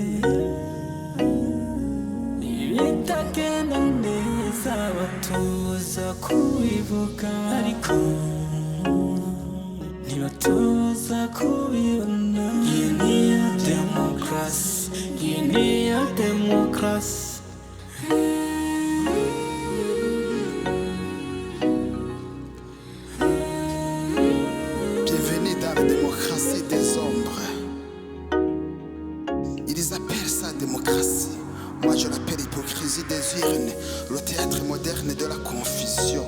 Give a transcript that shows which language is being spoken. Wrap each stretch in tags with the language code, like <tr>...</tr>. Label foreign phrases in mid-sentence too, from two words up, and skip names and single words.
<rw>ibitagenda neza batuza kubivuga ariko ntibatuza kubibona. Iyi niyo demokarasi, iyi niyo demokarasi.</rw> <fr>Bienvenue dans la démocratie des ombres. Ils appellent ça démocratie. Moi je l'appelle hypocrisie des urnes, le théâtre moderne de la confusion.</fr>